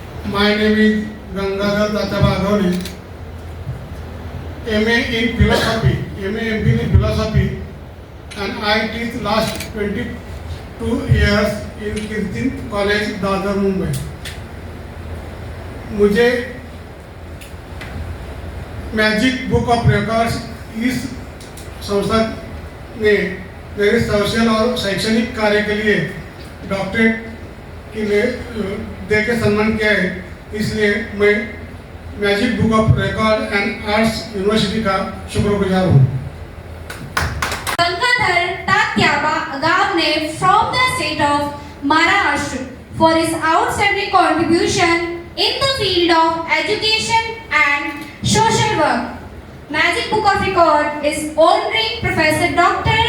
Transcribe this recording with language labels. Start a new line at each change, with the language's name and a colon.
English: My name is Gangadhar Tataba Adhoni, MA in philosophy, MA MPhil in philosophy, and I teach last 22 years in Kirtin College, Dadar, Mumbai.
Hindi: मुझे magic book of records इस संस्था ने मेरे social और शैक्षणिक कार्य के लिए डॉक्टरेट के लिए दे के सम्मान किया है, इसलिए मैं magic book of record and arts university का शुक्रगुजार हूँ।
English: Gangadhar Tatyaba Agavne from the state of Maharashtra for his outstanding contribution in the field of education and social work. Magic Book of Record is honoring Professor Dr.